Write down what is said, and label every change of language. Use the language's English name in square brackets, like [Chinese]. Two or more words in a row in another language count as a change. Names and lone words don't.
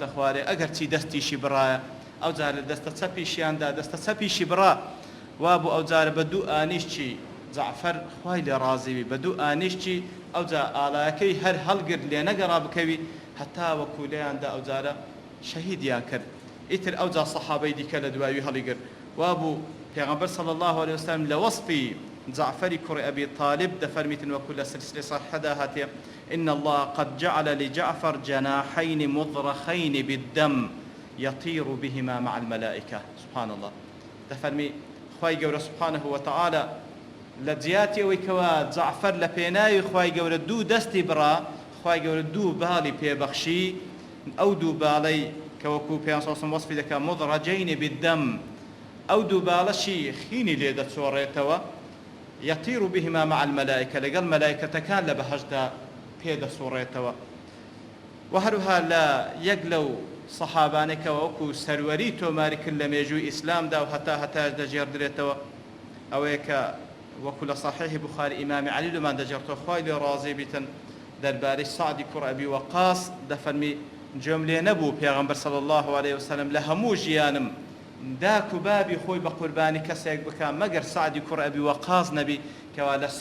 [Central Kurdish] خوارێ ئەگەر چی دەستیشی بڕایە ئەو جارە دەستە چەپیشیاندا دەستە چەپیشی بڕا وا بوو ئەو جارە بە دوو ئانیشتی جەعفەر خوای لێ ڕازی بی بە دوو ئانیشتی ئەوجا ئاڵایەکەی هەر هەڵگرت لێ نەگەڕا بکەوی هەتا وەکو لێیاندا ئەو جارە شەهیدیان کرد ئیتر ئەوجا سەحابەی دیکە لە دوایی هەڵیگرت وا بوو پێغەمبەر [Arabic] صلی الله عليه وسلم [Central Kurdish] لە وەصفی جەعفەری کوڕی ئەبی طالب دەفەرمیتن وەکو لە سلسلەی صحیحەدا هاتیە [Arabic] إن الله قد جعل لجعفر جناحين مضرخين بالدم يطير بهما مع الملائكة سبحان الله [Central Kurdish] دەفەرمی خوای گەورە [Arabic] سبحانه وتعالى [Central Kurdish] لە جیاتی ئەوەی کەوا جەعفەر لە پێناوی خوای گەورە دوو دەستی بڕا خوای گەورە دوو باڵی پێبەخشی ئەو دوو باڵەی کە وەکو پێغەمبەر [Arabic] صلی الله علیه [Central Kurdish] و وەصفی دەکا [Arabic] مضرجین بالدم [Central Kurdish] ئەو دوو باڵەشی خینی لێ دەچۆڕێتەوە [Arabic] يطير بهما مع الملائكة [Central Kurdish] لەگەڵ مەلایکەتەکان لە بەهەشدا پێدەسوڕێتەوە و هەروها لە یەک لەو سەحابانێکەوە وەکو سەروەری تۆماری کرد لە مێژووی ئیسلامدا و هەتاش دەجێڕدرێتەوە ئەوەیە کە وەکو لە صحیح بخاری ئیمامی عەلی لەمان دەجێڕێتەوە خوای لێ ڕازی بیتن دەربارەی سعدی کوڕ ئەبی وەقاس دەفەرمی گوێم لێ نەبوو پێغەمبەر [Arabic] صلی الله عليه وسلم [Central Kurdish] لە هەموو ژیانم داک و بابی خۆی بە قوربانی کەسێک بکە مەگەر سعدی کوڕ ئەبی وەقاس نەبی کەوا